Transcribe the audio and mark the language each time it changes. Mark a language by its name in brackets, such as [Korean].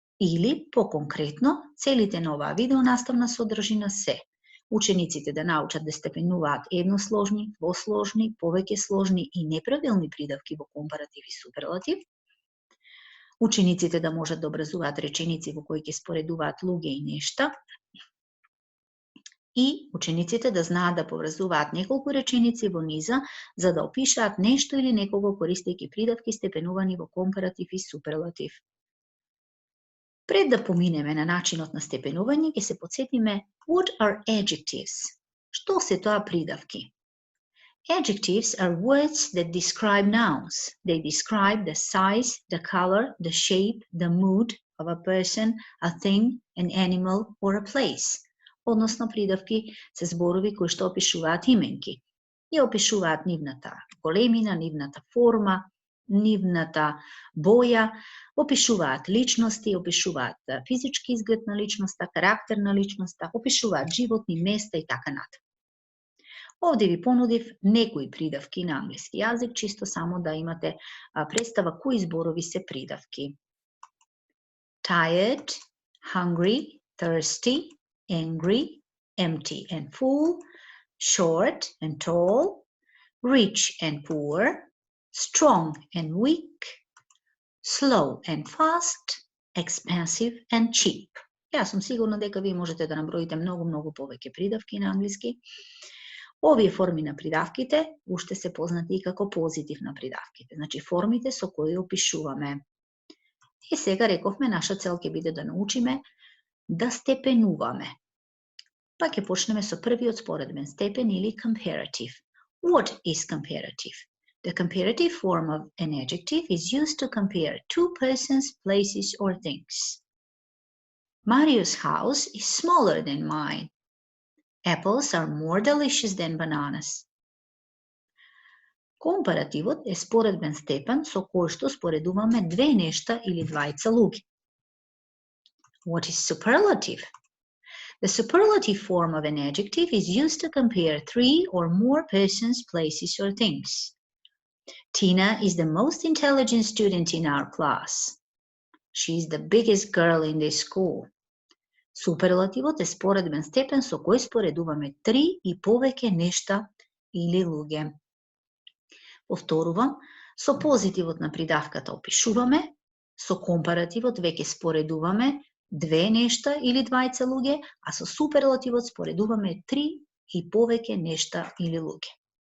[Macedonian] Или, по-конкретно, целите на оваа видео наставна содржина се учениците да научат да степенуваат едносложни, двосложни, повеќе сложни и неправилни придавки во компаратив и суперлатив, учениците да можат да образуваат реченици во кои ќе споредуваат луѓе и нешта, и учениците да знаат да поврзуваат неколку реченици во низа за да опишаат нешто или некого користејќи придавки степенувани во компаратив и суперлатив. Пред да поминеме на начинот на степенување, ќе се потсетиме [English] what are adjectives? [Macedonian] Што се тоа придавки? [English] Adjectives are words that describe nouns. They describe the size, the color, the shape, the mood of a person, a thing, an animal or a place. [Macedonian] Односно придавки се зборови кои што опишуваат именки. И опишуваат нивната големина, нивната форма, нивната боја, опишуваат личности, опишуваат физички изглед на личноста, карактер на личноста, опишуваат животни, места и така натаму. Овде ви понудив некои придавки на англиски јазик, чисто само да имате представа кои зборови се придавки. [English] Tired, hungry, thirsty, angry, empty and full, short and tall, rich and poor, strong and weak, slow and fast, expensive and cheap. [Macedonian] Јас сум сигурна дека ви можете да наброите многу повеќе придавки на англиски. Овие форми на придавките уште се познати и како позитив на придавките, значи формите со кои опишуваме. И сега рековме, наша цел ќе биде да научиме да степенуваме. Па ќе почнеме со првиот споредбен степен или comparative. [English] What is comparative? The comparative form of an adjective is used to compare two persons, places, or things. Mario's house is smaller than mine. Apples are more delicious than bananas. [Macedonian] Компаративот е споредбен степен со кој што споредуваме две нешта или двајца луѓе. [English] What is superlative? The superlative form of an adjective is used to compare three or more persons, places, or things. Tina is the most intelligent student in our class. She is the biggest girl in the school. [Macedonian] Суперлативот е споредбен степен со кој споредуваме три и повеќе нешта или луѓе. Повторувам, со позитивот на придавката опишуваме, со компаративот веќе споредуваме две нешта или двајца луѓе, а со суперлативот споредуваме три и повеќе нешта или луѓе.